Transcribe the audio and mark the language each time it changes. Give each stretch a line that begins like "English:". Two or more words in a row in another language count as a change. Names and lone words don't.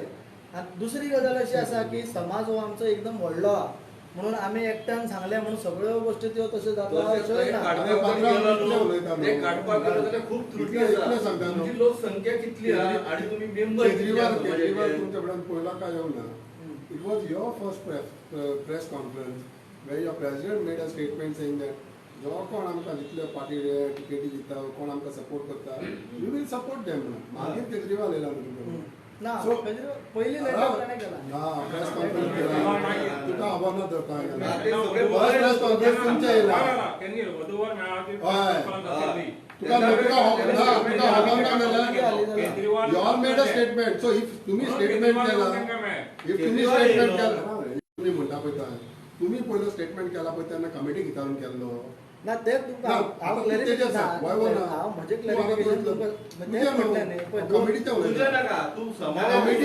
Konkani: आनी दुसरी गजाल अशी आसा की समाज हो आमचो एकदम व्हडलो आहा म्हणून आमी एकट्यान सांगले म्हणून सगळ्यो गोश्टी त्यो तश्यो जाता अशें ना. लोकसंख्या कितली आहा आनी तुमी मेंबर तुमच्या कडेन पयला काय येवना.
English: It was your first press conference where your president made a statement saying that
Konkani: जो कोण आमकां जितले पार्टी टिकेटी दिता कोण आमकां सपोर्ट करता
English: we will support them म्हणून.
Konkani: मागीर केजरीवाल येयला न्हू ना
English: So-
Konkani: पहिली लेटर ताणें केला ना
English: press conference
Konkani: केला तुका खबर ना धरता ते सगळे
English: press conference
Konkani: तुमच्या येयला
Marathi: त्यांनी वधूवर मेळाव्याची
Konkani: हय.
Marathi: कल्पना केली.
Konkani: तुका खबर ना जाल्यार केजरीवाल
English: you all made a statement. So if
Konkani: तुम्ही स्टेटमेंट केला तांकां मेळ. if तुम्ही स्टेटमेंट केला तुम्ही म्हणटा पळय तुम्ही पयलो स्टेटमेंट केला पळय तेन्ना कमिटी विचारून केल्लो ना ते तुमकां हांव क्लॅरिफिकेशन हांव म्हणजे क्लॅरिफिकेशन तुमकां तेच म्हटलें न्ही पळय दोन कमिटीचे तुझं नाका तू समाज